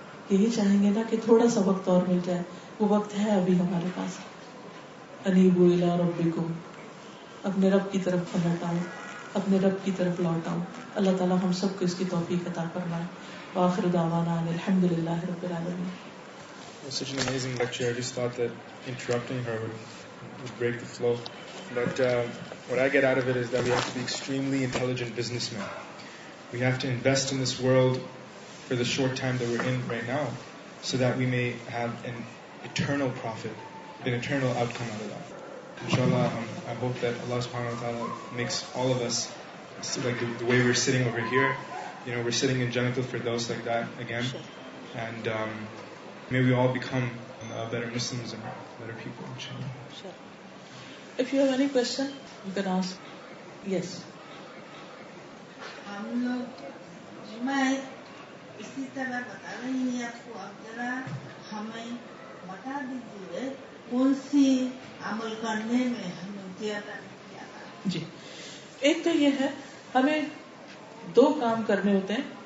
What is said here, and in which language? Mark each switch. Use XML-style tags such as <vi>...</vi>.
<ur>یہی چاہیں گے نا کہ تھوڑا سا وقت اور مل جائے. وہ وقت ہے ابھی ہمارے پاس.</ur> <ar>انیبوا الی ربکم،</ar> <ur>اپنے رب کی طرف پلٹ آؤ، اپنے رب کی طرف لوٹ آؤ. اللہ تعالیٰ ہم سب کو اس کی توفیق عطا فرمائے.</ur> <ar>وآخر دعوانا الحمدللہ رب العالمین.</ar> <en>It was such an amazing lecture. I just thought that interrupting her would break the flow. But what I get out of it is that we have to be extremely intelligent businessmen. We have to invest in this world for the short time that we're in right now, so that we may have an eternal profit, an eternal outcome out of that. Inshallah, I hope that Allah subhanahu wa ta'ala makes all of us, like the way we're sitting over here, we're sitting in Jannatul Firdaus like that again. And may we all become better Muslims and better people, inshallah. Sure. If you have any question, you can ask. Yes.</en> <ur>ہم لوگ میں اسی طرح بتا رہی ہیں آپ کو، اب ذرا ہمیں بتا دیجیے کون سی عمل کرنے میں ہمیں زیادہ کیا تھا. جی، ایک تو یہ ہے ہمیں 2 کام کرنے ہوتے ہیں.</ur>